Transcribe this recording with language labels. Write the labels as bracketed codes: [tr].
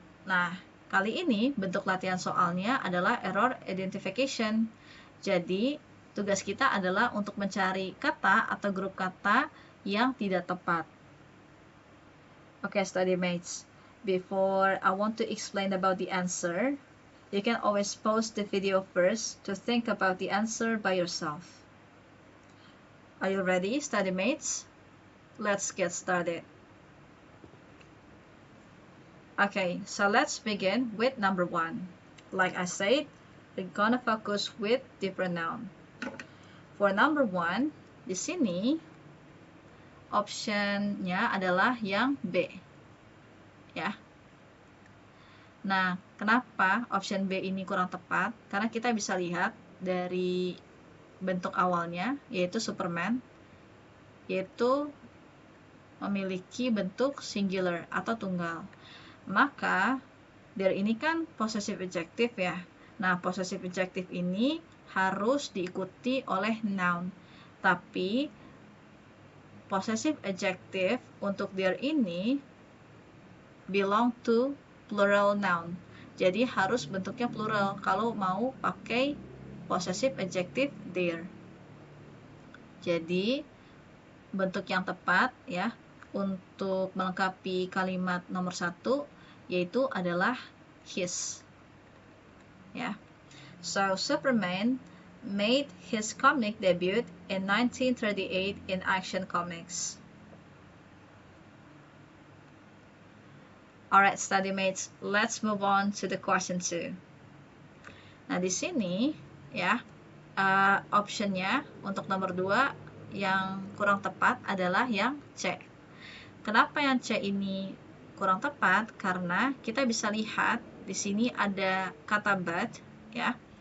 [id] Nah, kali ini bentuk latihan soalnya adalah error identification. Jadi, tugas kita adalah untuk mencari kata atau grup kata yang tidak tepat. [en] Okay, study mates. Before I want to explain about the answer, you can always pause the video first to think about the answer by yourself. Are you ready, study mates? Let's get started. Okay, so let's begin with number 1. Like I said, we're gonna focus with the pronoun. For number 1, [id] di sini optionnya adalah yang B. Ya. Nah, kenapa option B ini kurang tepat? Karena kita bisa lihat dari bentuk awalnya, yaitu Superman, yaitu memiliki bentuk singular atau tunggal. Maka, there ini kan possessive adjective ya. Nah, possessive adjective ini harus diikuti oleh noun. Tapi, possessive adjective untuk there ini [en] belong to plural noun. [id] Jadi harus bentuknya plural kalau mau pakai possessive adjective there. Jadi bentuk yang tepat ya untuk melengkapi kalimat nomor 1 yaitu adalah his. Ya. [en] So Superman made his comic debut in 1938 in Action Comics. Alright, study mates, let's move on to the question 2. [id] Nah, di sini ya, optionnya untuk nomor 2 yang kurang tepat adalah yang C. Kenapa yang C ini kurang tepat? Karena kita bisa lihat di sini ada kata but ya.